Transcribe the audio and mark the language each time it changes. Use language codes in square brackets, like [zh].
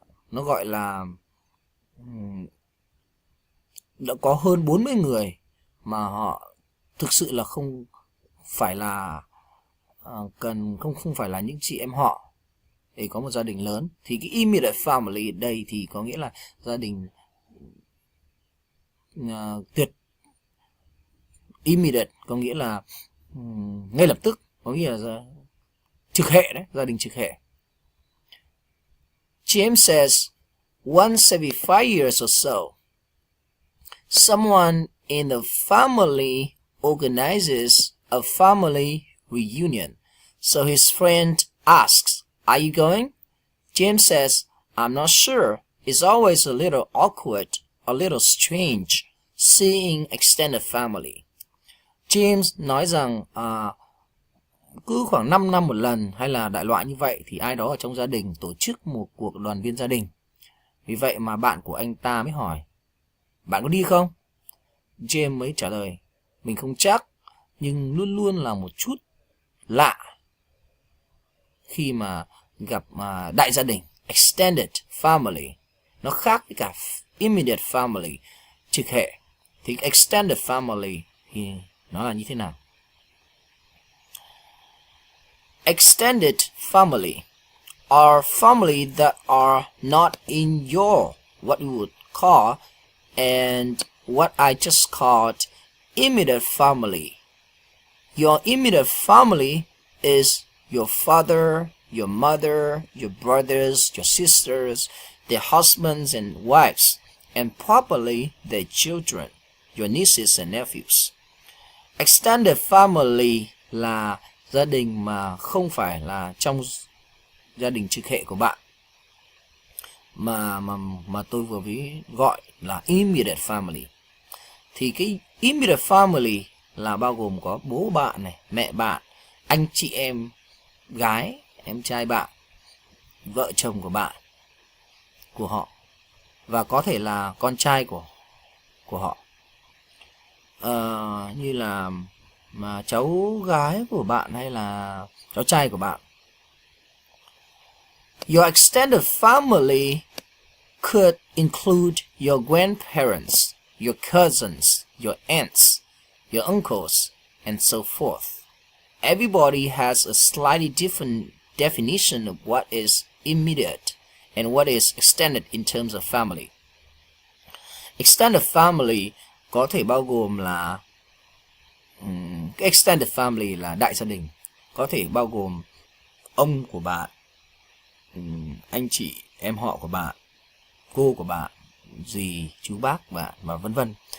[vi] Nó gọi là đã có hơn 40 người mà họ thực sự là không phải là không phải là những chị em họ để có một gia đình lớn. Thì cái immediate family ở đây thì có nghĩa là gia đình immediate có nghĩa là ngay lập tức, có nghĩa là trực hệ đấy, gia đình trực hệ. [en] James says, once every 5 years or so, someone in the family organizes a family reunion. So his friend asks, "Are you going?" James says, "I'm not sure. It's always a little awkward, a little strange, seeing extended family." [vi] James nói rằng cứ khoảng 5 năm một lần hay là đại loại như vậy thì ai đó ở trong gia đình tổ chức một cuộc đoàn viên gia đình. Vì vậy mà bạn của anh ta mới hỏi, bạn có đi không? James mới trả lời, mình không chắc, nhưng luôn luôn là một chút lạ khi mà gặp đại gia đình, extended family. Nó khác với cả immediate family, trực hệ. Thì extended family thì nó là như thế nào? [en] Extended family are family that are not in your, what you would call, and what I just called immediate family. Your immediate family is your father, your mother, your brothers, your sisters, their husbands and wives, and probably their children, your nieces and nephews. [vi] Extended family là gia đình mà không phải là trong gia đình trực hệ của bạn, mà tôi vừa mới gọi là immediate family. Thì cái immediate family là bao gồm có bố bạn này, mẹ bạn, anh chị em gái, em trai bạn, vợ chồng của bạn, của họ, và có thể là con trai của họ, như là mà cháu gái của bạn hay là cháu trai của bạn. [en] Your extended family could include your grandparents, your cousins, your aunts, your uncles, and so forth. Everybody has a slightly different definition of what is immediate and what is extended in terms of family. [vi] Extended family có thể bao gồm là extended family là đại gia đình, có thể bao gồm ông của bạn, anh chị em họ của bạn, cô của bạn, dì chú bác bạn, và vân vân.